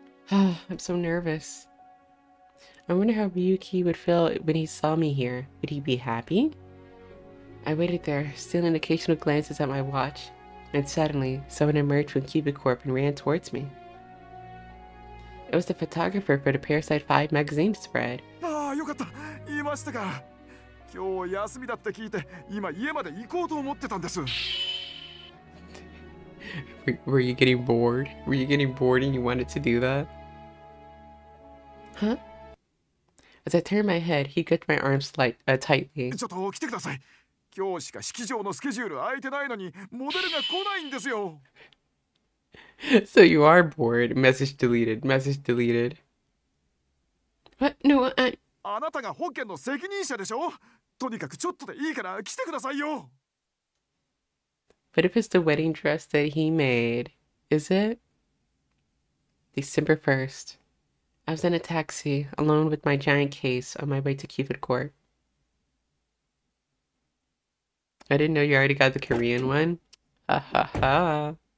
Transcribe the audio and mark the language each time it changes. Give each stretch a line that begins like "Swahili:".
English: I'm so nervous. I wonder how Ryuki would feel when he saw me here. Would he be happy? I waited there, stealing occasional glances at my watch, and suddenly, someone emerged from Cupid Corp and ran towards me. It was the photographer for the Parasite 5 magazine spread.
Japanese: Ah, よかった。言いましたか。今日休みだって聞いて、今家まで行こうと思ってたんです。
English: Were you getting bored? Were you getting bored and you wanted to do that? Huh? As I turned my head, he gripped my arms tightly.
Japanese: ちょっと来てください。今日しか式場のスケジュール空いてないのに、モデルが来ないんですよ。
English: So you are bored. Message deleted. Message deleted. What? No,
Japanese: あなたが保険の責任者でしょ。とにかくちょっとでいいから来てくださいよ。
English: But if it's the wedding dress that he made, is it? December 1st. I was in a taxi, alone with my giant case, on my way to Cupid Court. I didn't know you already got the Korean one. Ha ha ha.